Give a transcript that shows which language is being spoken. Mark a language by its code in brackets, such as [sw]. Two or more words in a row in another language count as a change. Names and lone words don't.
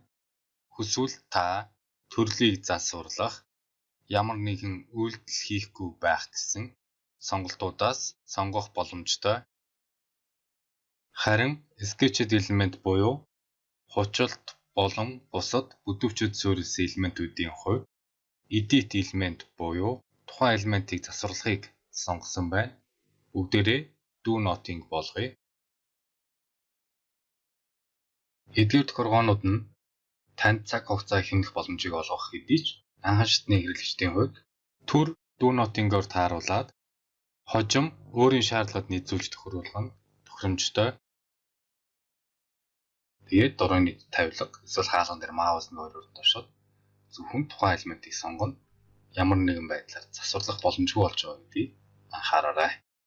[mn] Хүсвэл та төрлийг засварлах, ямар нэгэн үйлдэл хийхгүй байх гэсэн сонголтуудаас сонгох боломжтой. Харин [en] sketched element [mn] буюу хучилт болон бусад бүдүүвчэд суурилсан элементүүдийн хувьд [en] edit element [mn] буюу тухайн элементийг засварлахыг сонгосон байна. Бүгдээрээ [en] do nothing [mn] болгоё. Эдгээр тохиргоонууд нь танд цаг хугацаа хэмнэх боломжийг олгох хэдий ч анхан шатны хэрэглэгчдийн хувьд төр [en] do nothing- [mn] оор тааруулаад хожим өөрийн шаардлагад нийцүүлж тохируулах нь тохиромжтой. Тэгээд дурын нэг тавилга эсвэл хаалган дээр маус нэг хоёр хурдан товшоод зөвхөн тухайн элементийг сонгоно. Ямар нэгэн байдлаар засварлах боломжгүй болж байгаа гэдгийг анхаараарай.